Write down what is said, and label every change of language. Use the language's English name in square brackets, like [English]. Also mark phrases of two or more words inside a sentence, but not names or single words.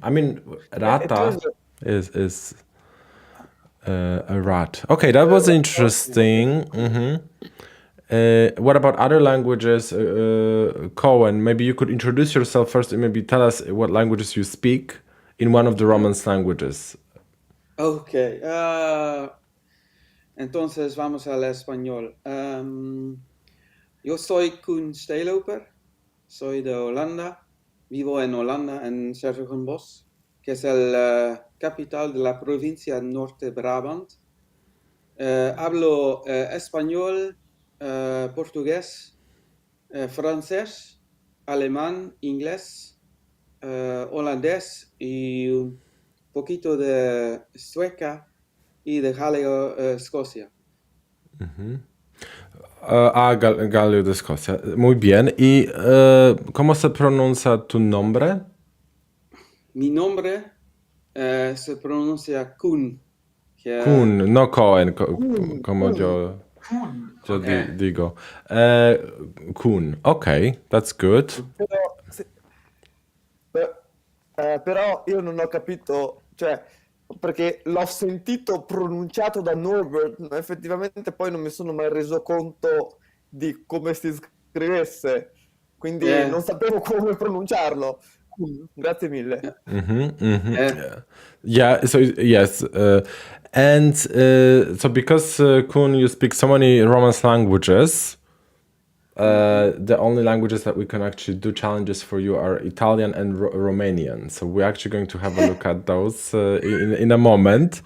[English] I mean, rata is a rat. Okay, that was interesting. What about other languages? Cohen, maybe you could introduce yourself first and maybe tell us what languages you speak in one of the Romance languages. Okay. [Spanish] Entonces vamos al español. Yo soy Koen Steeloper, soy de Holanda, vivo en Holanda, en 's-Hertogenbosch, que es el capital de la provincia Norte Brabant. Hablo español, portugués, francés, alemán, inglés, holandés y un poquito de sueca y de galego, Escocia. Galio de Escocia. Muy bien. ¿Y cómo se pronuncia tu nombre? Mi nombre se pronuncia Koen. Koen, no Cohen, como yo Okay. digo. Koen, [English] ok, that's good. [Italian] Però io non ho capito, cioè, perché l'ho sentito pronunciato da Norbert, ma effettivamente poi non mi sono mai reso conto di come si scrivesse, quindi non sapevo come pronunciarlo. Grazie mille. [English] Yeah, so yes. And so because Koen, you speak so many Romance languages, the only languages that we can actually do challenges for you are Italian and Romanian. So we're actually going to have a look at those in a moment.